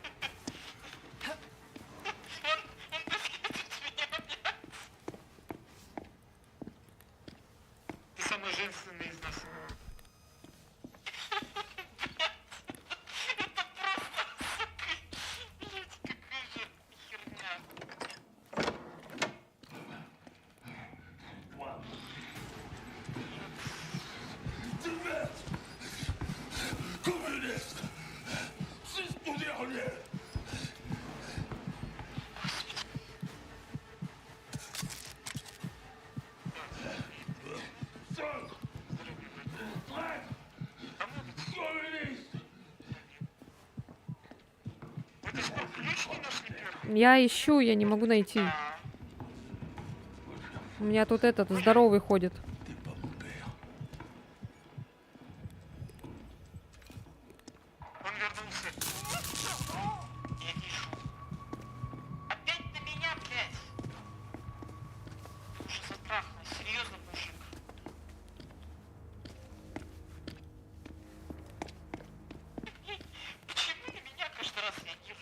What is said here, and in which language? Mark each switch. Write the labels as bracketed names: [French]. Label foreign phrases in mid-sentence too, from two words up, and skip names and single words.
[Russian] Он преследует меня, блядь. Ты самый женственный из нас. Это просто, сука, блядь, какая же херня. [French] Communiste! C'est mon dernier! Sœur! Traître! Communiste! [Russian] Вы до сих пор ключ не нашли первый? Я ищу, я не могу найти. Да. У меня тут этот здоровый ходит. [French] T'es pas mon père. [Russian] Он вернулся. Я вижу. Опять на меня, блядь. Уже затрахнул. Серьезно, мужик. Почему на меня каждый раз реагирует?